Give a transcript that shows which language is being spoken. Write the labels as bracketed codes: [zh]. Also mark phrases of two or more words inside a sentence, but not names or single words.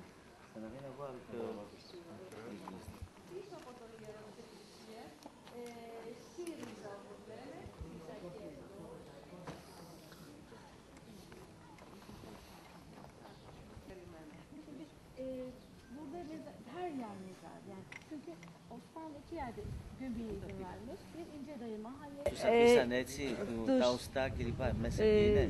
[fr] Ça n'a rien à voir avec l'église. [tr] Burada her yer mezar yani. Çünkü Osmanlı iki yerde göbeğe izin vermiş. Bir İnce Dayı Mahalle. [el] Τους αφήσανε έτσι, τα οστά κλπ. Μέσα εκεί είναι.